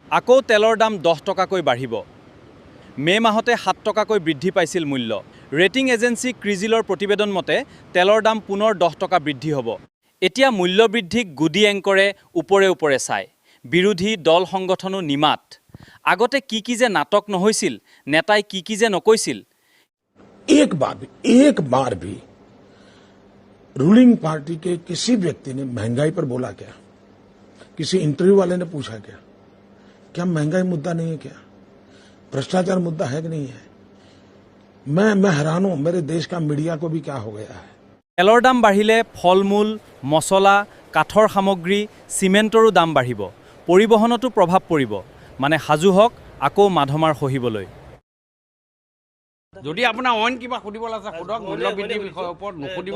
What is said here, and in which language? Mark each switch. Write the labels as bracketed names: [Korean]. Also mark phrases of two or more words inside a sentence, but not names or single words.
[Assamese] আকৌ তেলৰ দাম 10 টকাকৈ বাঢ়িব। মে মাহতে 7 টকাকৈ বৃদ্ধি পাইছিল মূল্য। ৰেটিং এজেন্সি ক্ৰিজিলৰ প্ৰতিবেদন মতে তেলৰ দাম পুনৰ 10 টকা বৃদ্ধি হ'ব। এতিয়া মূল্য বৃদ্ধিক গুডি এংকৰে ওপৰে ওপৰে চায়। বিৰোধী দল সংগঠনো নিমাত। আগতে কি যে নাটক নহৈছিল, নেতাই কি যে নকৈছিল। [Hindi] एक बार भी [English] ruling party [Hindi] के किसी व्यक्ति ने महंगाई पर बोला क्या? किसी इंटरव्यू वाले ने पूछा क्या महंगाई मुद्दा नहीं है क्या? भ्रष्टाचार मुद्दा है कि नहीं है? मैं हैरान हूं, मेरे देश का मीडिया को भी क्या हो गया है। [Assamese] তেলৰ দাম বাঢ়িলে ফল-মূল, মছলা, কাঠৰ সামগ্ৰী, চিমেণ্টৰো দাম বাঢ়িব। পৰিবহণতো প্ৰভাৱ পৰিব। মানে সাজু হওক আকৌ মাধমাৰ সহিবলৈ। যদি আপোনাৰ অইন কিবা সুধিবলৈ আছে সোধক, মূল্যবৃদ্ধিৰ বিষয়ৰ ওপৰত নুসুধিব।